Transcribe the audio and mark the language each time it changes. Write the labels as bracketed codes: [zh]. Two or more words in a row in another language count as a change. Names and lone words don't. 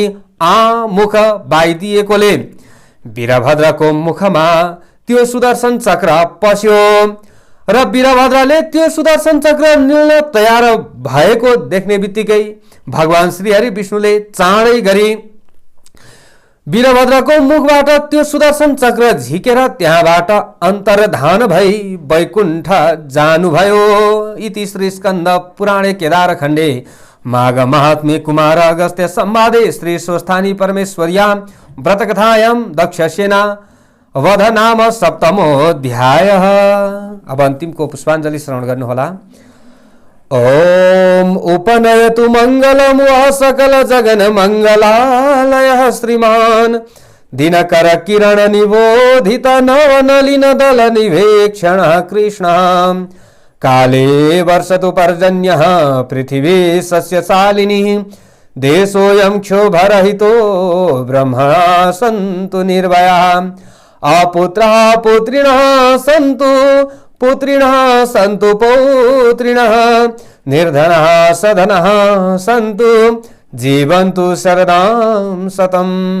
[ne] मुख बाइदिएकोले वीरभद्रको मुखमा त्यो सुदर्शन चक्र पस्यो र वीरभद्रले त्यो सुदर्शन चक्र निल्न तयार भएको देख्ने बित्तिकै भगवान श्रीहरि विष्णुले चाँडै गरी वीरभद्रको मुखबाट त्यो सुदर्शन चक्र झिकेर त्यहाँबाट अन्तर्धान भई वैकुण्ठ जानुभयो। [sa] इति श्री स्कन्द पुराणे केदार खण्डे माघ महात्म्ये कुमार अगस्त्य संवादे श्री स्वस्थानी परमेश्वर्या व्रतकथायां दक्षसेना वध नाम सप्तमोऽध्याय। [ne] अब अन्तिमको पुष्पाञ्जलि श्रवण गर्नुहोला। [sa] ओम उपनयतु मंगलम सकल जगन मंगलालय श्रीमान दिनकर किरण निबोधित नवनलिन दल निवेक्षण कृष्ण काले वर्षतु पर्जन्यः पृथिवी सस्यशालिनी देशोऽयं क्षोभरहितो ब्रह्मणा सन्तु निर्भया अपुत्रः पुत्रिणः सन्तु पुत्रिणः सन्तु पौत्रिणः निर्धनः सधनः सन्तु जीवन्तु शरदां शतम्।